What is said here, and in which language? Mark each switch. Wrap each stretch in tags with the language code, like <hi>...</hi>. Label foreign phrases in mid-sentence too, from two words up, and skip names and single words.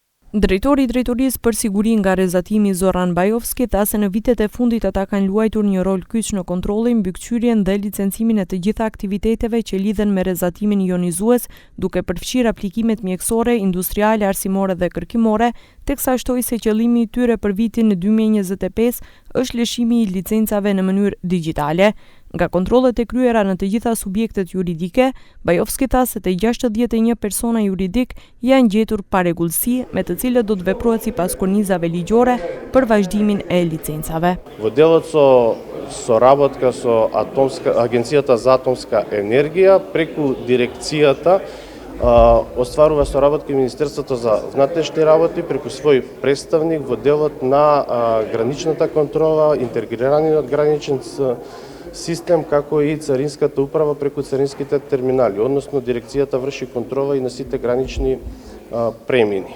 <sq>Drejtori i Drejtorisë për Siguri nga Rrezatimi Zoran Bajovski tha se në vitet e fundit ata kanë luajtur një rol kyç në kontrollin, mbikëqyrjen dhe licencimin e të gjitha aktiviteteve që lidhen me rrezatimin ionizues, duke përfshirë aplikimet mjekësore, industriale, arsimore dhe kërkimore, teksa shtoi se qëllimi i tyre për vitin 2025 është lëshimi i licencave në mënyrë digjitale. Nga kontrollet e kryera në të gjitha subjektet juridike, Bajovski tha se të 61 persona juridik janë gjetur pa rregullsi, me të cilët do të veprohet sipas kornizave ligjore për vazhdimin e licencave.</sq> <mk>Во делот со соработка со Агенцијата за атомска енергија преку дирекцијата остварува соработка и Министерството за внатрешни работи преку свој представник во делот на граничната контрола, интегрираниот граничен систем, како и Царинската управа преку царинските терминали, односно дирекцијата врши контрола и на сите гранични премини.</mk>